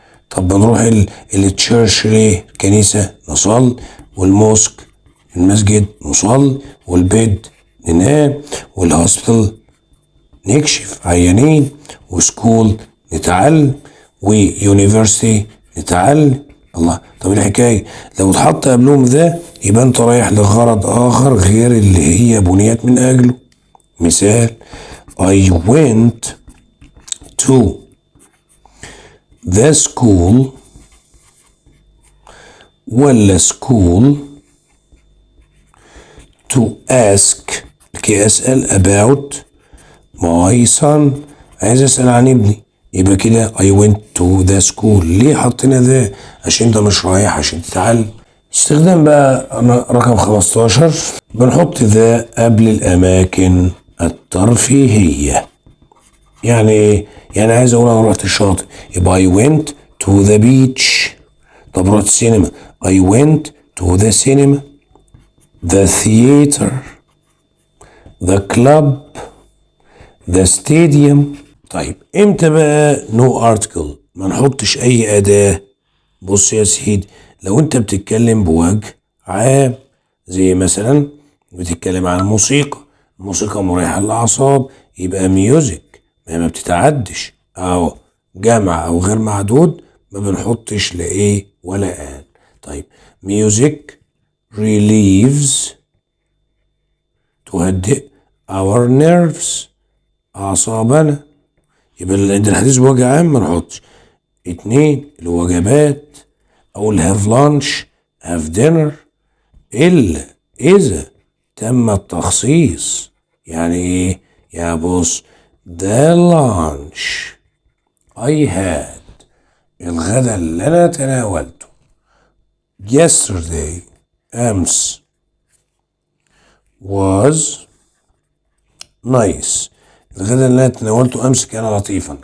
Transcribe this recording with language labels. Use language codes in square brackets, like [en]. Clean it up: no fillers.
[ar] طب بنروح التشيرش ليه؟ الكنيسة نصلي، والموسك المسجد نصلي، والبيت ننام، والهوسبيتال نكشف عيانين، وسكول نتعلم، ويونيفرسيتي نتعلم. الله، طب الحكاية لو اتحط قبلهم ذا يبقى انت رايح لغرض اخر غير اللي هي بنيت من اجله. مثال [en] I went to the school [ar] ولا [en] school to ask، [ar] كي اسأل [en] about my son، [ar] عايز اسأل عن ابني، يبقى كده [en] I went to the school. [ar] ليه حطينا ذا؟ عشان انت مش رايح عشان تتعلم. استخدام بقى رقم 15 بنحط ذا قبل الاماكن الترفيهية. يعني ايه؟ يعني عايز اقول انا رحت الشاطئ، يبقى [en] I went to the beach. [ar] طب رحت السينما، [en] I went to the cinema. the theater، the club، the stadium. [ar] طيب امتى بقى [en] no article [ar] ما نحطش اي اداة؟ بص يا سيدي، لو انت بتتكلم بوجه عام، زي مثلا بتتكلم عن الموسيقى، الموسيقى مريحة للأعصاب، يبقى ميوزك، ما بتتعدش، أو جمع أو غير معدود ما بنحطش لا إيه ولا آن. طيب ميوزك [en] relieves، [ar] تهدئ [en] our nerves، [ar] أعصابنا، يبقى عند الحديث بوجه عام ما نحطش. 2 الوجبات، أقول [en] have lunch، have dinner، [ar] إلا إذا تم التخصيص. يعني إيه؟ يا بص [en] the lunch I had [ar] الغدا اللي أنا تناولته [en] yesterday [ar] أمس [en] was nice [ar] الغدا اللي أنا تناولته أمس كان لطيفا.